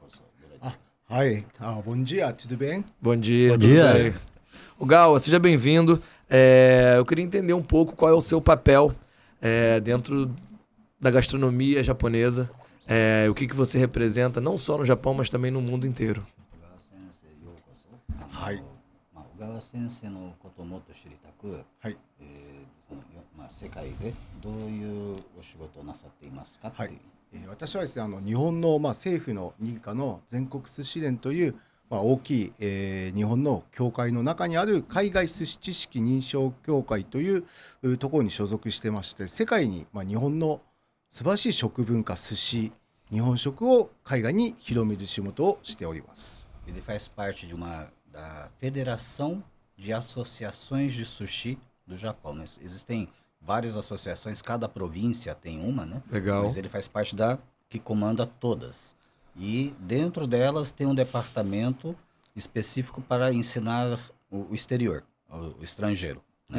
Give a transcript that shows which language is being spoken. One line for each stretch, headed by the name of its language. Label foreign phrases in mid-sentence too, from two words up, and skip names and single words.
Portuguese: Bom dia, tudo bem? Bom dia, Bom tudo dia. bem? Ogawa, seja bem-vindo. Eu queria entender um pouco qual é o seu papel dentro da gastronomia japonesa. O que você representa, não só no Japão, mas também no mundo inteiro.
Japanese: はい。小川先生のことをもっと知りたく、はい。世界でどういうお仕事をなさっていますかっていう。私はですね、日本の政府の認可の全国寿司連という大きい、日本の協会の中にある海外寿司知識認証協会というところに所属してまして、世界に日本の素晴らしい食文化寿司、日本食を海外に広める仕事をしております。
Portuguese: Ele faz parte da Federação de Associações de Sushi do Japão, né? Existem várias associações, cada província tem uma, né? Legal. Mas ele faz parte da que comanda todas. E dentro delas tem um departamento específico para ensinar o exterior, o estrangeiro, né?